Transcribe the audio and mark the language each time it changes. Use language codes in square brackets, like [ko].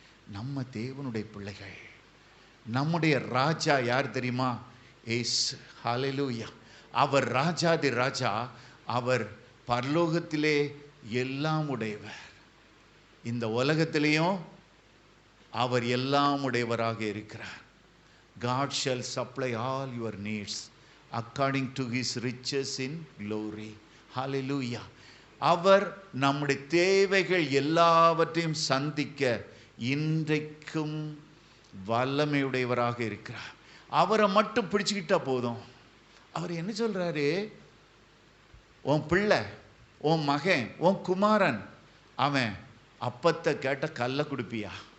[ta] நம்ம தேவனுடைய பிள்ளைகள். நம்முடைய ராஜா யார் தெரியுமா? ஏசு. ஹல்லேலூயா! அவர் ராஜாதி ராஜா. அவர் பரலோகத்திலே எல்லாம் உடையவர், இந்த உலகத்திலேயும் அவர் எல்லாம் உடையவராக இருக்கிறார். [en] God shall supply all your needs according to his riches in glory. Hallelujah! [ta] அவர் நம்முடைய தேவைகள் எல்லாவற்றையும் சந்திக்க இன்றைக்கும் வல்லமையுடையவராக இருக்கிறார். அவரை மட்டும் பிடிச்சுக்கிட்டா போதும். அவர் என்ன சொல்றாரு? உன் பிள்ளை, உன் மகன், உன் குமாரன், அவன் அப்பத்தை கேட்டால் கல்லை கொடுப்பியா?